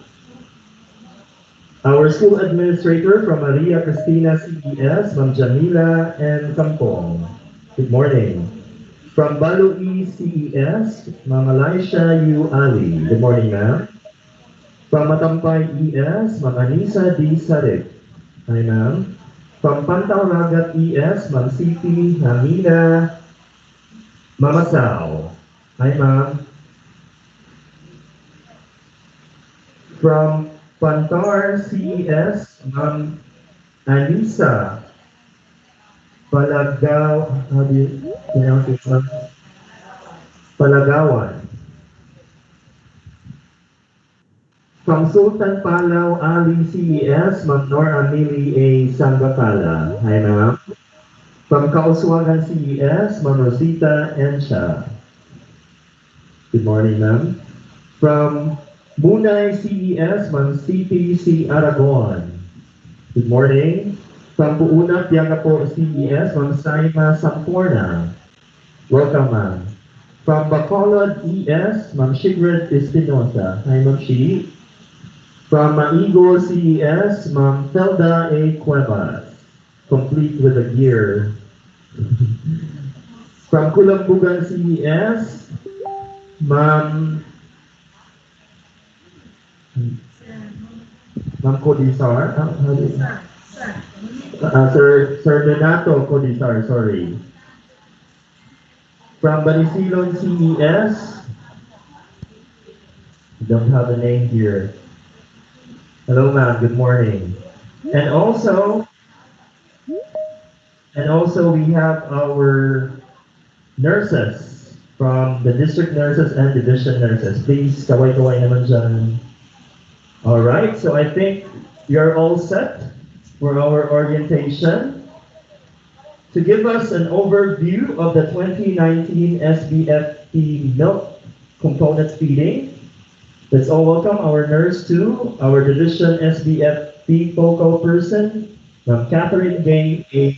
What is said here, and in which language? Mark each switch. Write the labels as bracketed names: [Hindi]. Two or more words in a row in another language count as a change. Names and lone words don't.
[English] Our school administrator from Maria Cristina CES, Ma'am Jamila and Kampong. Good morning. From Balui CES, Ma'am Elisha U. Ali. Good morning, ma'am. From Matampay ES, Ma'am Anisa D. Sarik. Hi, ma'am. From Pantaw Ragat ES, Ma'am CP Hamina Mamasao. Hi, ma'am. From Pantar CES, Ma'am Anisa Palagaw, how do you pronounce it, ma'am? Palagawan. From Sultan Palau Ali CES, Ma'am Nor Amili A. Sangakala. Hi, ma'am. From Kauswagan CES, Ma'am Rosita Ensha. Good morning, ma'am. From Munay CES, Ma'am CPC Aragon. Good morning. From Puunat Yagapo CES, Ma'am Saima Samporna. Welcome, ma'am. From Bacolod ES, Ma'am Shigred Espinosa. Hi, Ma'am Shi. From Maigo CES, Ma'am Felda A. Cuevas. Complete with a gear. From Kulambugan CES, Ma'am Codisar. How do you- Sir Renato Codisar, sorry. From Banisilon CES, don't have a name here. Hello, ma'am. Good morning. And also, we have our nurses from the district nurses and division nurses. Please, [Filipino] kaway-kaway naman dyan. [English] All right. So I think you're all set for our orientation. To give us an overview of the 2019 SBFP milk component feeding, let's all welcome our nurse 2, our division SBFP focal person, Ma'am Catherine Gay A.